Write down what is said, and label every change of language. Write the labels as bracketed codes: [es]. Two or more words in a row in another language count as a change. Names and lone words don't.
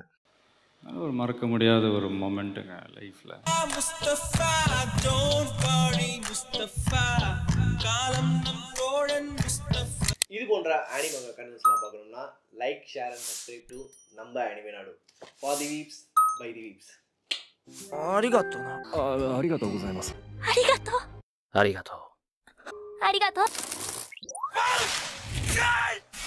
[ta] ஒரு மறக்க முடியாத ஒரு மொமெண்ட்டுங்க லைஃப்பில். இது போன்ற [en] anime contentslam [ta] பார்க்கணும்னா [en] like, share and subscribe to [ta] நம்ம அனிமே நாடு. [en] for the weebs by the weebs. [ja] ありがとうな。ありがとうございます。ありがとう。ありがとう。ありがとう。